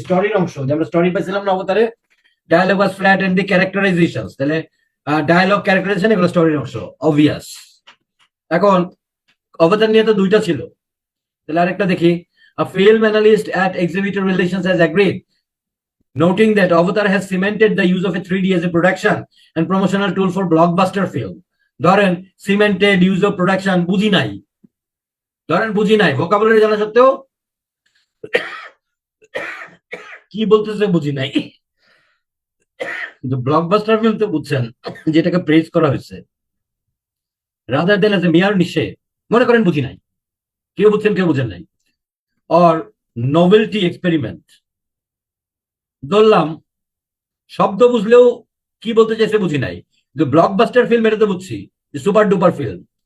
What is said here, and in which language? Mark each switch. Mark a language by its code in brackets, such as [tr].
[bn] স্টোরির অংশ, যে আমরা স্টোরি পাইছিলাম না অবতারে। [en] dialogue was flat and the characterization, [bn] তাহলে ডায়ালগ ক্যারেক্টারাইজেশন এগুলো স্টোরির অংশ, অবভিয়াস। এখন অবতার নিয়ে তো দুইটা ছিল, তাহলে আরেকটা দেখি। [en] A film analyst at Exhibitor Relations has agreed, noting that Avatar has cemented the use of a 3D as a production and promotional tool for blockbuster film. [bn] ধরেন [en] cemented use of production [bn] বুঝি নাই, ধরেন বুঝি নাই, vocabulary জানা সত্ত্বেও কি বলতেছে বুঝি নাই, কিন্তু ব্লকবাস্টার ফিল্ম তো বুঝছেন, যেটাকে প্রেজ করা হয়েছে, [en] rather than as a mere niche, [bn] মনে করেন বুঝি নাই, কেউ বুঝছেন কেউ বুঝেন নাই, [en] or novelty experiment, [bn] ধরলাম শব্দ বুঝলেও কি বলতে চাইছে বুঝি নাই, কিন্তু ব্লকবাস্টার ফিল্ম এটা তো বুঝছি, সুপার ডুপার ফিল্ম।